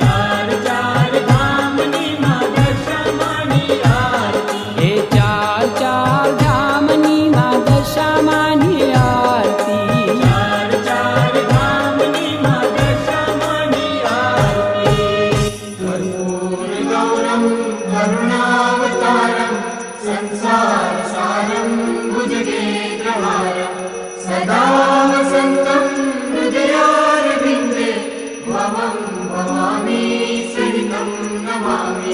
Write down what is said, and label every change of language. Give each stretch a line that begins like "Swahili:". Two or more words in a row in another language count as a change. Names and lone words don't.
Gujarati: 4 ધામની માં દશામાની આરતી, એ 4 ધામની માં દશામાની આરતી, 4 ધામની માં દશામાની આરતી.
Sanskrit: कर्पूरगौरं करुणावतारं संसारसारं भुजगेन्द्रहारं सदा वसन्तं हृदयारविन्दे त्वमं भवामि सहितं नमामि.